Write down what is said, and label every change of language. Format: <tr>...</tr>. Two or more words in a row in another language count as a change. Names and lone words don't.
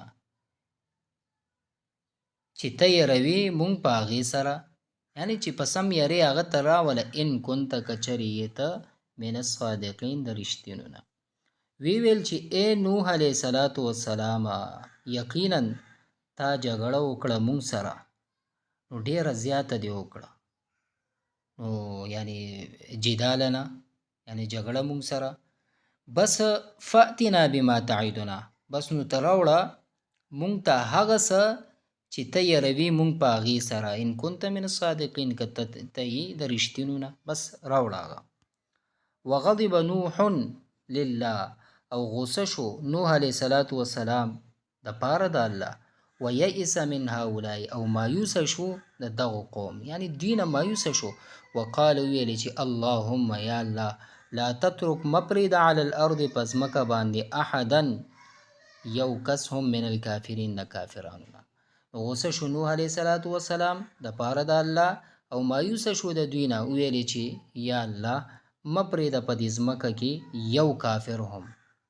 <ps>چې ته یې مونږ په هغې سره، یعنی چې په سم یری هغه ته راوله</ps> <ar>ان كنت</ar> <ps>کچرې یې ته</ps> <ar>من الصادقین</ar> <ps>د رښتینو نه. ویل چې ای نوح</ps> <ar>علیہ السلام</ar> <ps>یقینا تا جګړه وکړه مونږ سره نو ډیره زیاته دی وکړه، نو یعنی جدالنا یعنی جګړه مونږ سره، بس</ps> <ar>فأتنا بما تعدنا،</ar> <ps>بس نو ته راوړه مونږ ته هغه څه چې ته یېروي مونږ په هغې سره،</ps> <ar>ان كنت من الصادقین،</ar> <ps>که ته یې د رښتینو نه، بس راوړه هغه.</ps> <ar>وغضب نوح لله،</ar> <ps>او غوسه شو نوح</ps> <ar>علیه السلام</ar> <ps>د پاره د الله،</ps> <ar>ویئس من هؤلاء،</ar> <ps>او مایوسه شو د دغو قوم، یعنی دوی نه مایوسه شو. وقال ویلې چې</ps> <ar>اللهم یا الله لا تترک</ar> <ps>مپرېږده</ps> <ar>علی الارض</ar> <ps>په ځمکه باندې احدا یو کس هم</ps> <ar>من الکافرین</ar> <ps>د کافرانو نه. غوسه شو نوح</ps> <ar>علیه السلام</ar> <ps>د پاره د الله، او مایوسه شو د دوی نه، ویلې چې یا الله مپرېږده په دې ځمکه کې یو کافر هم</ps>